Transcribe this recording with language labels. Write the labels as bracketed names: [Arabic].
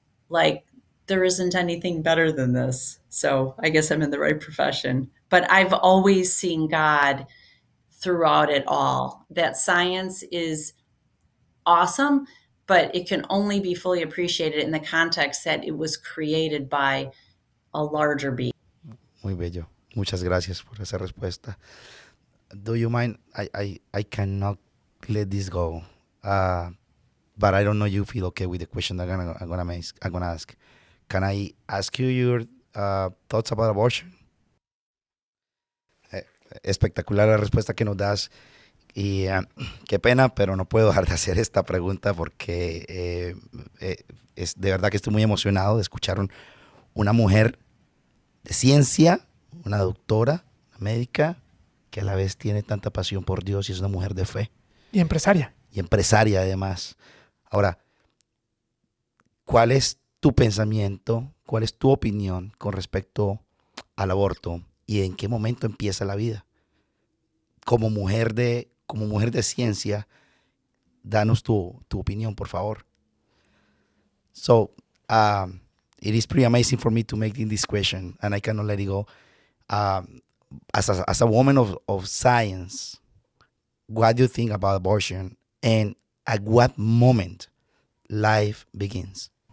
[English] Like, there isn't anything better than this. So I guess I'm in the right profession. But I've always seen God throughout it all. That science is awesome, but it can only be fully appreciated in the context that it was created by a larger being. Muy bello. Muchas gracias por esa respuesta. Do you mind? I cannot let this go. But I don't know you feel okay with the question I'm gonna ask. Can I ask you your thoughts about abortion? [Spanish] Espectacular la respuesta que nos das. Y qué pena, pero no puedo dejar de hacer esta pregunta porque es de verdad que estoy muy emocionado de escuchar una mujer de ciencia, una doctora, una médica, que a la vez tiene tanta pasión por Dios y es una mujer de fe. Y empresaria. Y empresaria además. Ahora, ¿cuál es tu pensamiento, cuál es tu opinión con respecto al aborto y en qué momento empieza la vida? Como mujer de ciencia, danos tu opinión, por favor. [English] So, it is pretty amazing for me to make this question, and I cannot let it go. As a woman of science, what do you think about abortion, and at what moment life begins?